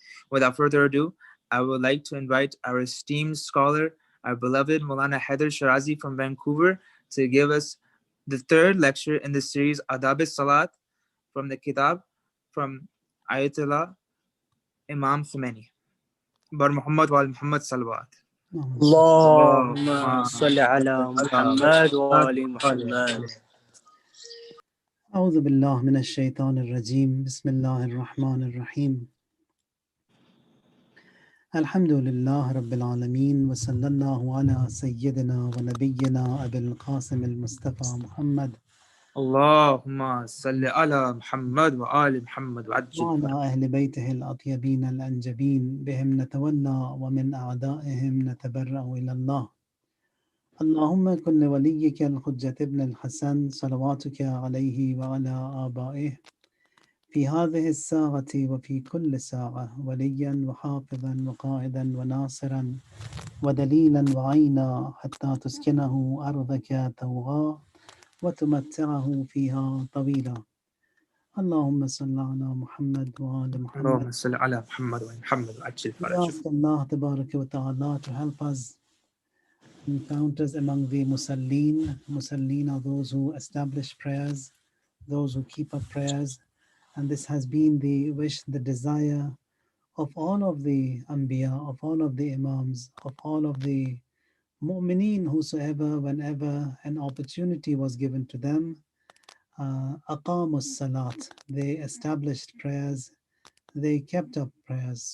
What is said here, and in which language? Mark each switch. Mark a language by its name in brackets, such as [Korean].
[English] Without further ado, I would like to invite our esteemed scholar, our beloved Maulana Hayder Shirazi from Vancouver, to give us the third lecture in the series Adab Salat from the Kitab from Ayatollah Imam Khomeini. Bar Muhammad wa Muhammad Salawat. [Arabic] اللهم صل على محمد وآل محمد أعوذ بالله من الشيطان الرجيم بسم الله الرحمن الرحيم الحمد لله رب العالمين وصلى الله على سيدنا ونبينا أبي القاسم المصطفى محمد اللهم صل على محمد وآل محمد وعلى أهل بيته الأطيبين الأنجبين بهم نتولى ومن أعدائهم نتبرأ إلى الله اللهم كن لوليك الحجة ابن الحسن صلواتك عليه وعلى آبائه في هذه الساعة وفي كل ساعة وليا وحافظا وقائدا وناصرا ودليلا وعينا حتى تسكنه أرضك طوعا وتمتعه فيها طويلا اللهم صل على محمد وآل محمد. اللهم صل على محمد وآل محمد وعجل [English] We [Arabic] فرجه. [English] ask Allah Tabaraka wa Ta'ala to help us and count us among the Musallin. Musallin are those who establish prayers, those who keep up prayers. And this has been the wish, the desire of all of the Anbiya, of all of the Imams, of all of the Mu'mineen, whosoever, whenever an opportunity was given to them, aqamus salat, they established prayers, they kept up prayers.